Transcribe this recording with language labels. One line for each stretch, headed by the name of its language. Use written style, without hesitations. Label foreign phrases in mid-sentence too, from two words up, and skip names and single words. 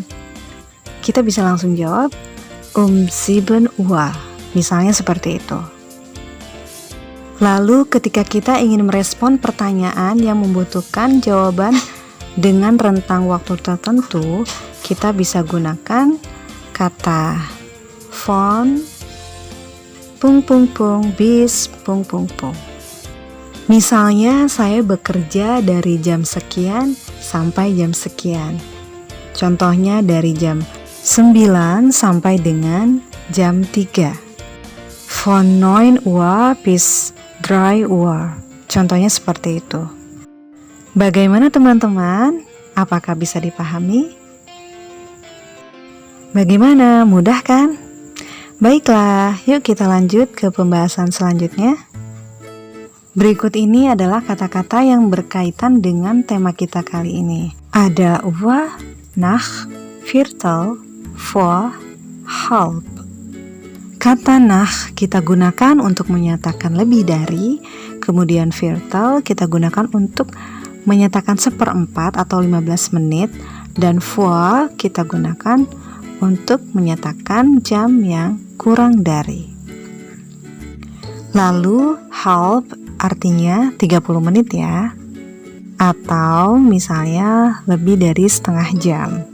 Indonesian: Kita bisa langsung jawab 7 Uhr. Misalnya seperti itu. Lalu ketika kita ingin merespon pertanyaan yang membutuhkan jawaban dengan rentang waktu tertentu, kita bisa gunakan kata
German: von bis .
Indonesian: Misalnya saya bekerja dari jam sekian sampai jam sekian. Contohnya dari jam 9 sampai dengan jam 3.
German: Von 9 Uhr bis 3 Uhr.
Indonesian: Contohnya seperti itu. Bagaimana teman-teman? Apakah bisa dipahami? Bagaimana? Mudah kan? Baiklah, yuk kita lanjut ke pembahasan selanjutnya. Berikut ini adalah kata-kata yang berkaitan dengan tema kita kali ini. Ada
German: Uhr, nach, viertel, vor, halb.
Indonesian: Kata nach kita gunakan untuk menyatakan lebih dari, kemudian viertel kita gunakan untuk menyatakan 1/4 atau 15 menit, dan vor kita gunakan untuk menyatakan jam yang kurang dari. Lalu halb artinya 30 menit ya, atau misalnya lebih dari setengah jam.